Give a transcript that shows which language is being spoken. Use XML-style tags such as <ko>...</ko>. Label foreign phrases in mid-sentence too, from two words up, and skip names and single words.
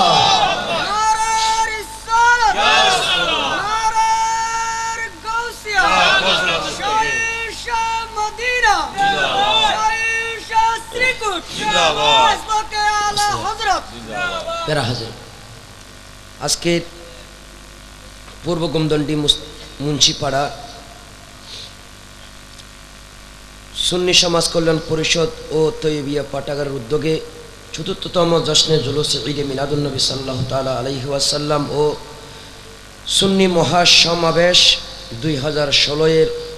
<ur>نعرہ رسالت نعرہ غوثیہ شاہی شاہ مدینہ شاہی شاہ سریکٹ حضرت اعلیٰ حضرت. پیرا حضر</ur> <bn>আজকের পূর্ব গোমদণ্ডী মুন্সিপাড়া সুন্নি সমাজ কল্যাণ পরিষদ ও তৈবিয়া পাঠাগারের উদ্যোগে চতুর্থতম জশ্নে জুলুস ঈদে মিলাদুন্নবী</bn> <ar>صلى الله تعالى عليه وسلم</ar> <bn>ও সুন্নি মহাসমাবেশ 2016 এর</bn>